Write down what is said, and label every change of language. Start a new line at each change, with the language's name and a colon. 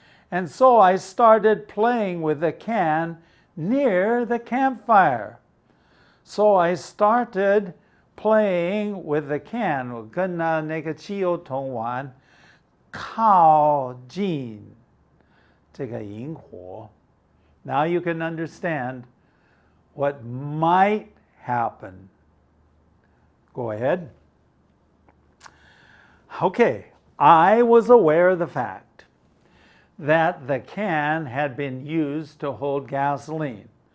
English: And so I started playing with the can near the campfire. So I started playing with the can.
Chinese: 我跟那个汽油桶玩，靠近这个萤火.
English: Now you can understand what might happen. Go ahead. Okay, I was aware of the fact that the can had been used to hold gasoline.